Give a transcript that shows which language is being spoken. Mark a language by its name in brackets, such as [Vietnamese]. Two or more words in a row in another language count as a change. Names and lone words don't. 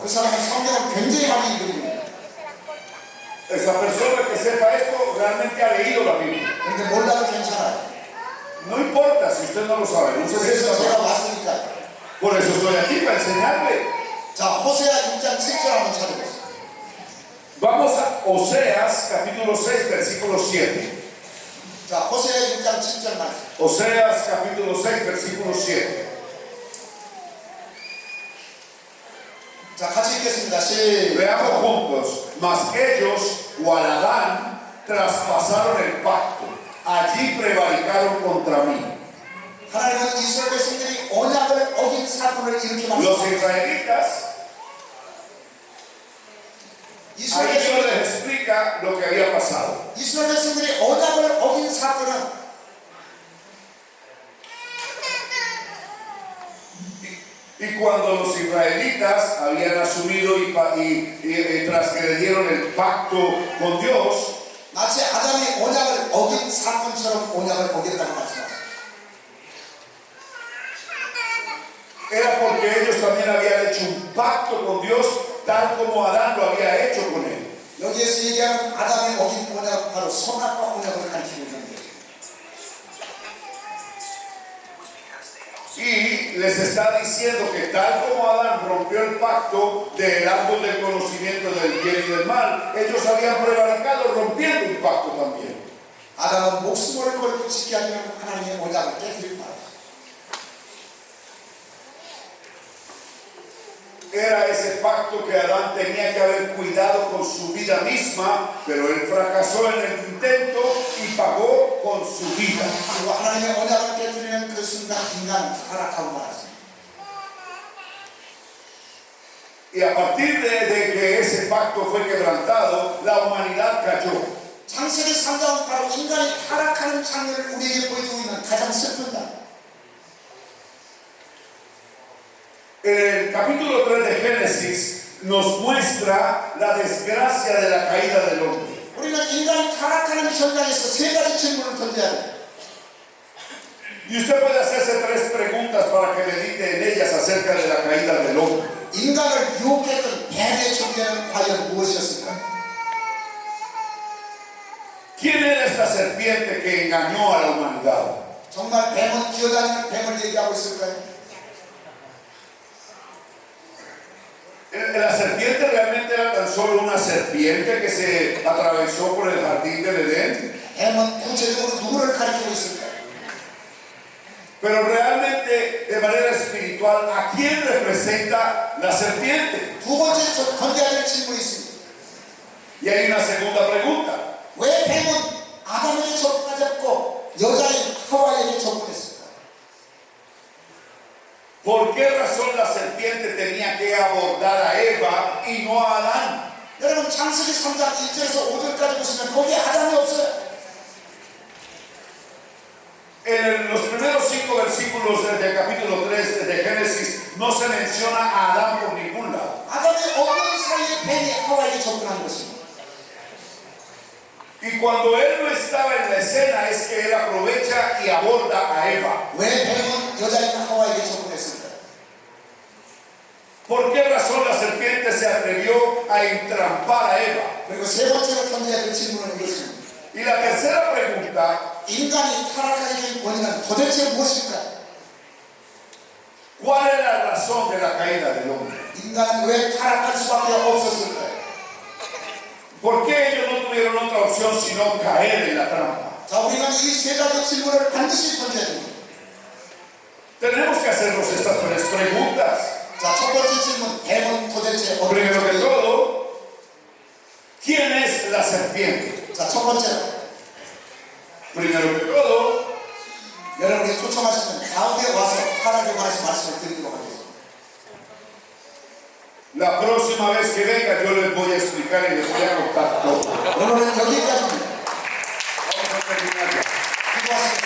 [Korean] 그 사람은 성경을 굉장히 많이 읽거든요. [Spanish] Esa persona que sepa esto realmente ha leído la Biblia. [Korean] 근데 몰라도 괜찮아요. [Spanish] No importa si usted no lo sabe. No sé si [Korean] 그래서 제가 [Spanish] sabe. [Korean] 왔으니까. [Spanish] Por eso estoy aquí, para enseñarle. [Korean] 자, 호세아 6장 7절 한번 찾아보세요. [Spanish] Vamos a Oseas, capítulo 6, versículo 7. [Korean] 자, 호세아 6장 7절 말씀. [Spanish] Oseas, capítulo 6, versículo 7. [Korean] 자, 같이 읽겠습니다. 시작. [Spanish] Veamos juntos. Mas ellos, cual Adán, traspasaron el pacto. Allí prevaricaron contra mí. [Korean] 하나님은 이스라엘 백성들이 언약을 어긴 사건을 이렇게 [Spanish] Los [Korean] 말씀합니다. [Spanish] israelitas, [Korean] 이스라엘 [Spanish] ahí Dios [Korean] 백성들이 [Spanish] les explica lo que había pasado. [Korean] 이스라엘 백성들이 언약을 어긴 사건은 [Spanish] Y cuando los israelitas habían asumido y transgredieron el pacto con Dios, [Korean] 마치 아담이 언약을 어긴 사건처럼 언약을 어겼다고 말씀합니다. [Spanish] era porque ellos también habían hecho un pacto con Dios, tal como Adán lo había hecho con él. [Korean] 여기에서 얘기하는 아담이 어긴 언약 바로 선악과 언약을 가리키고 있는 거예요. [Spanish] Y les está diciendo que tal como Adán rompió el pacto del árbol del conocimiento del bien y del mal, ellos habían prevaricado rompiendo un pacto también. [Korean] 아담은 목숨을 걸고 지켜야 하는 하나님의 언약을 깨뜨린 말이에요. [Spanish] Era ese pacto que Adán tenía que haber cuidado con su vida misma, pero él fracasó en el intento y pagó con su vida. [Korean] 그리고 하나님의 언약을 깨뜨리는 그 순간 인간은 타락하고 말았습니다. [Spanish] Y a partir de que ese pacto fue quebrantado, la humanidad cayó. [Korean] 창세기 3장은 바로 인간이 타락하는 장면을 우리에게 보여주고 있는 가장 슬픈 날. [Spanish] En el capítulo 3 de Génesis nos muestra la desgracia de la caída del hombre. [Korean] 우리는 인간이 타락하는 현장에서 세 가지 질문을 던져야 돼요. [Spanish] Y usted puede hacerse tres preguntas para que medite en ellas acerca de la caída del hombre. [Korean] 인간을 유혹했던 뱀의 존재는 과연 무엇이었을까요? [Spanish] ¿Quién era esta serpiente que engañó a la humanidad? [Korean] 정말 뱀은 기어다니는 뱀을 얘기하고 있을까요? [Spanish] La serpiente realmente era tan solo una serpiente que se atravesó por el jardín del Edén. [Korean] 뱀은 구체적으로 누구를 가리키고 있을까요? [Spanish] Pero realmente, de manera espiritual, ¿a quién representa la serpiente? [Korean] 두 번째 던져야 될 질문이 있습니다. [Spanish] Y hay una segunda pregunta. [Korean] 왜 뱀은 아담에게 접근하였고 여자인 하와에게 접근했을까요? [Spanish] ¿Por qué razón la serpiente tenía que abordar a Eva y no a Adán? [Korean] 여러분 창세기 3장 1절에서 5절까지 보시면 거기에 아담이 없어요. [Spanish] En los primeros 5 versículos del capítulo 3 de Génesis no se menciona a Adán por ningún lado. [Korean] 아담이 없는 사이에 뱀이 하와에게 접근한 것입니다. [Spanish] Y cuando él no estaba en la escena es que él aprovecha y aborda a Eva. [Korean] 왜 뱀은 여자인 하와에게 접근했을까요? [Spanish] ¿Por qué razón la serpiente se atrevió a entrampar a Eva? [Korean] 그리고 세 번째로 던져야 될 질문은 이것입니다. [Spanish] Y la tercera pregunta, [Korean] 인간이 타락하게 된 원인은 도대체 무엇일까요? [Spanish] ¿cuál es la razón de la caída del hombre? [Korean] 인간은 왜 타락할 수밖에 없었을까요? [Spanish] ¿Por qué ellos no tuvieron otra opción sino caer en la trampa? [Korean] 자, 우리가 이 세 가지 질문을 반드시 던져야 됩니다. [Spanish] Tenemos que hacernos estas tres preguntas. [Korean] 자, 첫 번째 질문, 뱀은 도대체 어떤 [Spanish] Primero que [Korean] 존재일까요? [Spanish] todo, ¿quién es la serpiente? [Korean] 자, 첫 번째로 [Spanish] Primero que todo, [Korean] 여러분이 초청하시면 가운데 와서 하나님의 말씀을 드리도록 하겠습니다. [Spanish] La próxima vez que venga yo les voy a explicar y les voy a contar todo. [Korean] 오늘은 여기까지입니다. [Spanish] Vamos a terminar ya. [Korean] 기도하겠습니다.